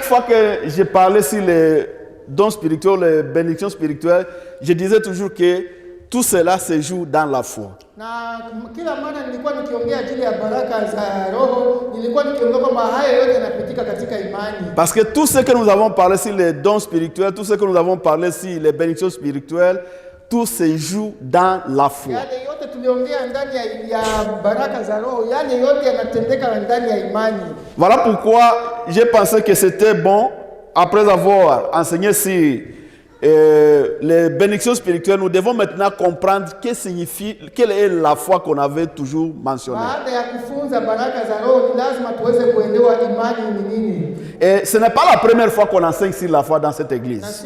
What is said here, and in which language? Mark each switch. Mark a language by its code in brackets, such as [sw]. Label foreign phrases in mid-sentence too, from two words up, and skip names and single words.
[fr] fois que j'ai parlé sur les dons spirituels, les bénédictions spirituelles, je disais toujours que tout cela se joue dans la foi. [sw] Na kila mara nilikuwa nikiongea ajili ya baraka za roho, nilikuwa nikiongea kwamba haya yote yanapitika katika imani. [fr] Parce que tout ce que nous avons parlé sur les dons spirituels, tout ce que nous avons parlé sur les bénédictions spirituelles, tout se joue dans la foi. [sw] Yale yote tuliongea ndani ya baraka za roho, yale yote yanatendeka ndani ya imani. [fr] Voilà pourquoi j'ai pensé que c'était bon, après avoir enseigné sur les bénédictions spirituelles, nous devons maintenant comprendre quelle est la foi qu'on avait toujours mentionnée. Et ce n'est pas la première fois qu'on enseigne sur la foi dans cette église.